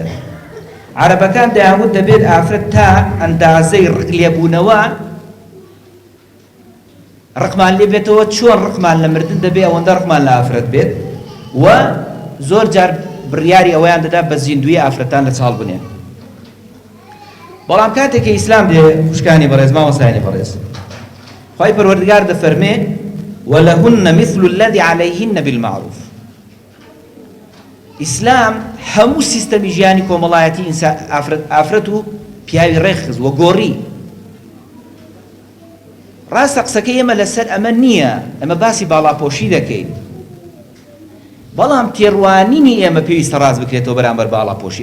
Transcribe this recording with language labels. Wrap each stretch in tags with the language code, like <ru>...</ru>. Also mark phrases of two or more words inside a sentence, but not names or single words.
<ckb>عەرەبەکان دەیانوت دەبێت ئافرەت تا ئەندازەی ڕق لێبوونەوە ڕقمان لێ بێتەوە، چۆن ڕقمان لە مردن دەبێت ئەوەندە ڕقمان لە ئافرەت بێت و زۆر جار بڕیاری ئەوەیان دەدا بە زیندوی ئافرەتان لە چاڵ بنێن. بەڵام کاتێکی ئیسلام دێ خوشکانی بەڕێز مامۆستایانی بەڕێز، خوای پەروەردگار دەفەرمێ</ckb> <ar>وەلەهن مثل الذي عليهن بالمعروف.</ar> <ckb>ئیسلام هەموو سیستەمی ژیانی کۆمەڵایەتی ئافرەت و پیاوی ڕێخز وە گۆڕی. ڕاستە قسەکە ئێمە لەسەر ئەمە نییە، ئەمە باسی باڵاپۆشی دەکەین، بەڵام تێڕوانینی ئێمە پێویستە ڕاست بکرێتەوە بەرامبەر باڵاپۆشی.</ckb>